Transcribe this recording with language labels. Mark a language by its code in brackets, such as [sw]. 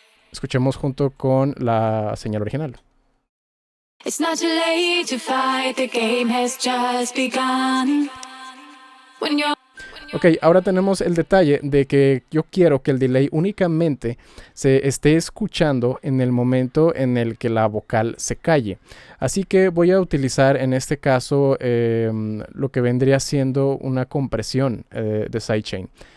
[es] Escuchemos junto con la señal original. [en] It's not too late to fight, the game has just begun. [es] Ok, ahora tenemos el detalle de que yo quiero que el delay únicamente se esté escuchando en el momento en el que la vocal se calle. Así que voy a utilizar en este caso lo que vendría siendo una compresión de sidechain.